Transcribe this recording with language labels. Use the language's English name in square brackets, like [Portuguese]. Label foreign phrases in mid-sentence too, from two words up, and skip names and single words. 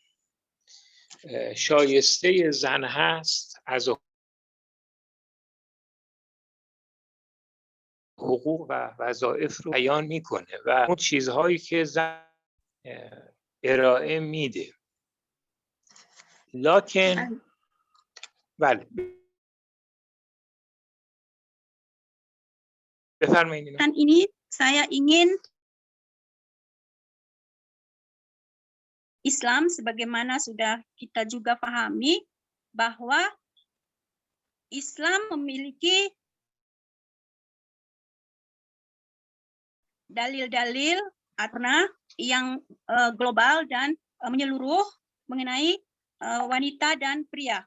[Persian] شایسته زن هست از حقوق و وظایف رو بیان میکنه و اون چیزهایی که زن ارائه میده. لکن بله بفرمایید. [Indonesian] Ini saya ingin Islam sebagaimana sudah kita juga pahami bahwa Islam memiliki dalil-dalil yang global dan menyeluruh mengenai wanita dan pria.